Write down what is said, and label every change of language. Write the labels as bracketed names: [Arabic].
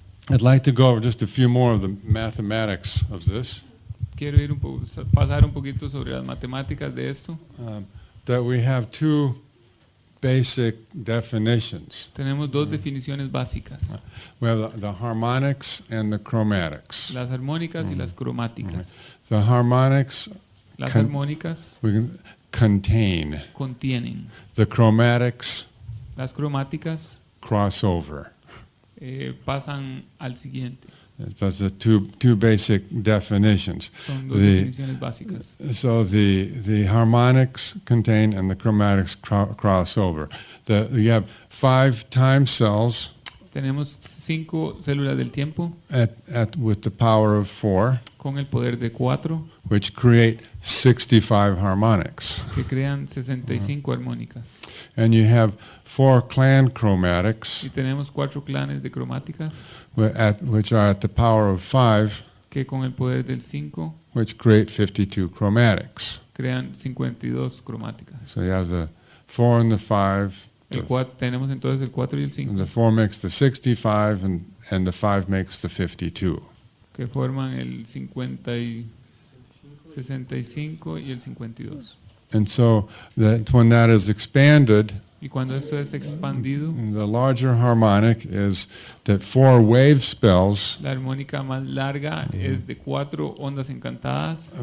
[English] I'd like to go over just a few more of the mathematics of this. [Spanish] Quiero pasar un poquito sobre las matemáticas de esto, [English] That we have 2 basic definitions. [Spanish] Tenemos dos definiciones básicas, [English] We have the harmonics and the chromatics. [Spanish] las armónicas y las cromáticas. [English] The harmonics [Spanish] Las Con- armónicas [English] we can contain. [Spanish] contienen, [English] The chromatics [Spanish] las cromáticas [English] cross over. [Spanish] pasan al siguiente. [English] Those are two basic definitions. [Spanish] Son dos [English] The- [Spanish] definiciones básicas. [English] So the harmonics contain and the chromatics cross over. You have 5 time cells [Spanish] Tenemos 5 células del tiempo [English] with the power of 4, [Spanish] con el poder de 4 [English] which create 65 harmonics. [Spanish] que crean 65 armónicas. [English] And you have 4 clan chromatics, [Spanish] Y tenemos 4 clanes de cromáticas [English] which are at the power of 5, [Spanish] que con el poder del 5 [English] which create 52 chromatics. [Spanish] crean 52 cromáticas. [English] So you have the 4 and the 5. [Spanish] Tenemos entonces el 4 y el [English] And [Spanish] 5 [English] the 4 makes the 65, and the 5 makes the 52. [Spanish] que forman el 65 y el 52. [English] And so that when that is expanded, [Spanish] Y cuando esto es expandido, [English] the larger harmonic is that 4 wave spells [Spanish] la armónica más larga es de 4 ondas encantadas